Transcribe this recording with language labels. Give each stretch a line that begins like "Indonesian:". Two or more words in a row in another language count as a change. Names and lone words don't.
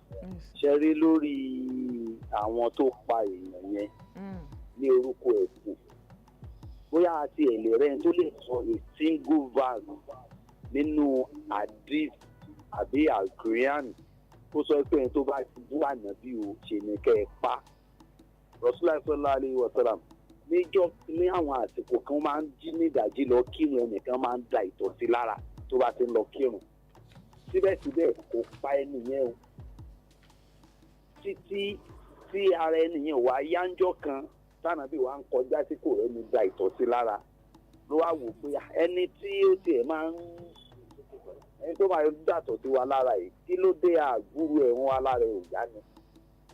Yoruba: Ṣe rí lórí àwọn tó pa èèyàn yẹn ní orúkọ ẹ̀sìn. Bóyá àti ẹ̀lẹ́ rẹ̀ tó lè sọ
English: a single verse
Yoruba: nínú hadith àbí àgíríàn kó sọ pé ẹni tó bá ti bú ànábì o ṣe ní kẹ́ ẹ pa.
Arabic: رسول الله صلى الله عليه وسلم
Yoruba: níjọ́ ní àwọn àsìkò kan máa ń jí ní ìdájí lọ kírun, ẹnìkan máa ń da ìtọ̀ sí lára tó bá ti ń lọ kírun. Síbẹ̀síbẹ̀ kò pa ẹni yẹn o títí tí ara ẹni yẹn wá yánjọ́ kan tánàbí wa ń kọjá tí kò rẹ́ni da ìtọ̀ sí lára ló wá wò pé ẹni tí ó tiẹ̀ máa ń ẹni tó máa dàtọ̀ sí wa lára yìí kí ló dé àgbúrú ẹ̀ wọ́n wá lára ẹ̀ ò yá ni.